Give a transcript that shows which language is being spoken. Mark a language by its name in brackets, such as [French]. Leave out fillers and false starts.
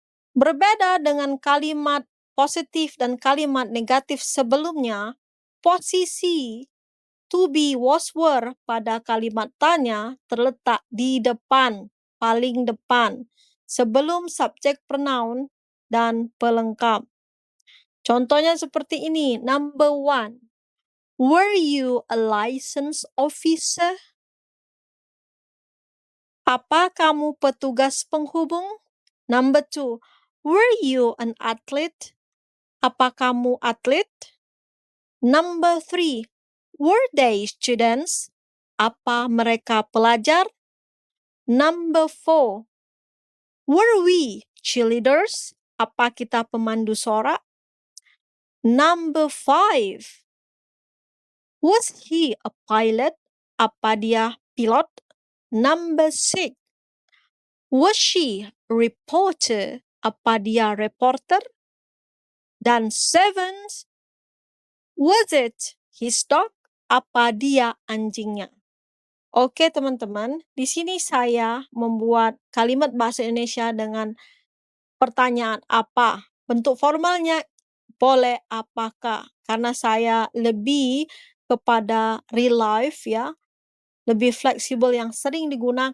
[Indonesian] Berbeda dengan kalimat positif dan kalimat negatif sebelumnya, posisi to be was were pada kalimat tanya terletak di depan, paling depan, sebelum subjek pronoun dan pelengkap. Contohnya seperti ini. [English] Number one, were you a license officer? [Indonesian] Apa kamu petugas penghubung? [English] Number two, were you an athlete? [Indonesian] Apa kamu atlet? [English] Number three, were they students? [Indonesian] Apa mereka pelajar? [English] Number four, were we cheerleaders? [Indonesian] Apa kita pemandu sorak? [English] Number five, was he a pilot? [Indonesian] Apa dia pilot? [English] Number six, was she a reporter? [Indonesian] Apa dia reporter? Dan [English] seventh, was it his dog? [Indonesian] Apa dia anjingnya? Oke teman-teman, di sini saya membuat kalimat bahasa Indonesia dengan pertanyaan apa. Bentuk formalnya boleh apakah, karena saya lebih kepada real life ya, lebih fleksibel yang sering digunakan.